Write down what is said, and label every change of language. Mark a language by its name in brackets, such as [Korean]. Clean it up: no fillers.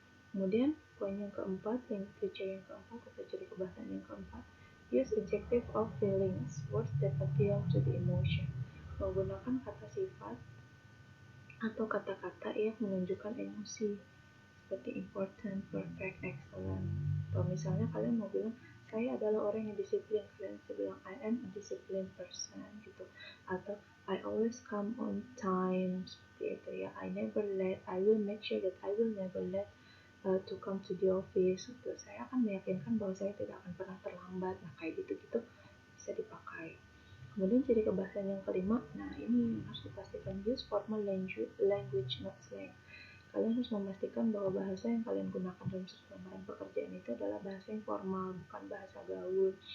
[Indonesian] Kemudian poin yang keempat, yang feature yang keempat atau ciri kebahasaan yang keempat, [English] use adjective of feelings, words that appeal to the emotion. [Indonesian] Menggunakan kata sifat atau kata-kata yang menunjukkan emosi seperti important, perfect, excellent. Atau misalnya kalian mau bilang saya adalah orang yang disiplin, kalian bisa bilang [English] I am a disciplined person [Indonesian] gitu. [English] Atau I always come on time, [Indonesian] seperti itu ya. [English] I never let, I will make sure that I will never let to come to the office gitu. [Indonesian] Saya akan meyakinkan bahwa saya tidak akan pernah terlambat. Nah, kayak gitu-gitu bisa dipakai. Kemudian ciri kebahasaan yang kelima, nah ini harus dipastikan, [English] use formal language not slang. [Indonesian] Kalian harus memastikan bahwa bahasa yang kalian gunakan dalam surat lamaran pekerjaan itu adalah bahasa yang formal, bukan bahasa gaul.